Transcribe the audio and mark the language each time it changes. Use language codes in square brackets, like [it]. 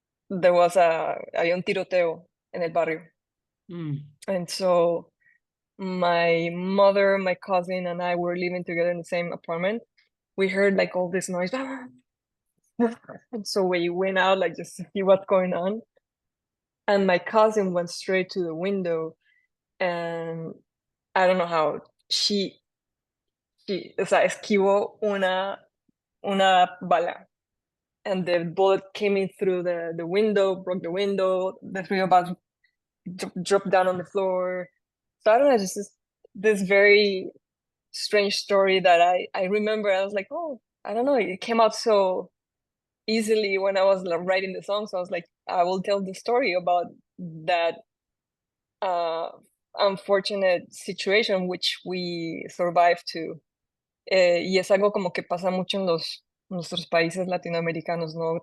[en] There was [es] había un tiroteo en el barrio. Mm. [en] And so my mother, my cousin, and I were living together in the same apartment. We heard like all this noise. And so we went out like just to see what's going on. And my cousin went straight to the window, and I don't know how she [es] o sea, esquivó una bala. [en] And the bullet came in through the window, broke the window. The three of us dropped down on the floor. So I don't know, just this very strange story that I remember. I was like, oh, I don't know, it came out so easily when I was like, writing the song. So I was like, I will tell the story about that uh, unfortunate situation which we survived to. [es] Y es algo como que pasa mucho en nuestros países latinoamericanos, ¿no?